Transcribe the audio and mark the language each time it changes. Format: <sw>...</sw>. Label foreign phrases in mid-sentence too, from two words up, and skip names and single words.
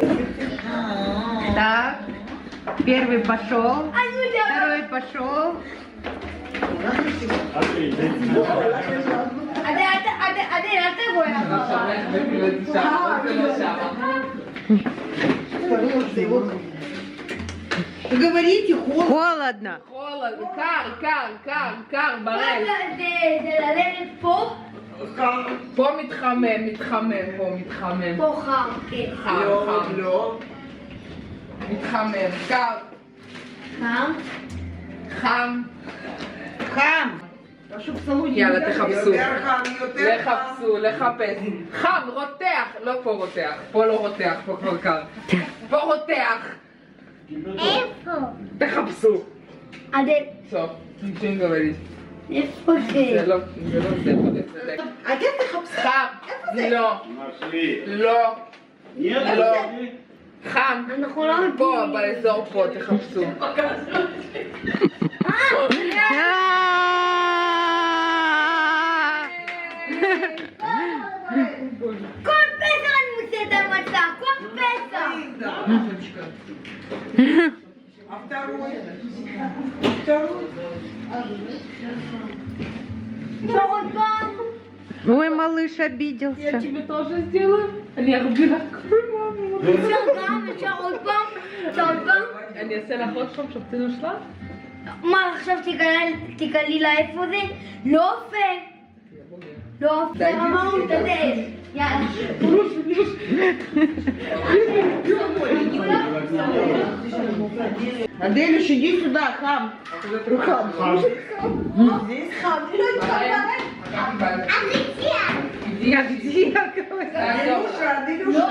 <ru>Так, первый пошел, второй пошел. Говорите, Холодно. Холодно,</ru> <he>קר, ברל. זה ללכת פה, פה מתחמם, פה מתחמם. פה חם, כן. חם. מתחמם, קר, חם. חם.</he> <ru>хам. Прошу в салоне.</ru> <he>יאללה, תחפשו. יותר חם, יותר חם. לחפשו, לחפש. חם, רותח. לא פה רותח. פה לא רותח, פה כבר קר. פה רותח. איפה? תחפשו. אדל, טוב, נמשיך говорить. איפה זה זה? לא זה פה לצדק. אתם תחפשו. חם. לא.</he> <ru>Нашли.</ru> <he>לא.</he> <ru>Нет?</ru> <he>לא. חם. אנחנו לא פה, מבינים. באזור פה, תחפשו. כל פסח אני מוצאת את המצע, כל פסח.</he> <ru>А второй? Второй?</ru> <he>אפשר עוד פעם?</he> <ru>Ой, малыш обиделся. тебе тоже сделаю.</ru> <he>אני ארבה לך כל פעם. אפשר גם? אפשר עוד פעם? אפשר עוד פעם? אני אעשה לך עוד פעם שופטינו שלך? מה עכשיו תגלי לה איפה זה? לא פייר. לא פייר, אמרנו תדל. יאללה.</he> <ru>Адель, иди сюда, хам. Хам. Здесь хам. Аделюша, Аделюша.</ru>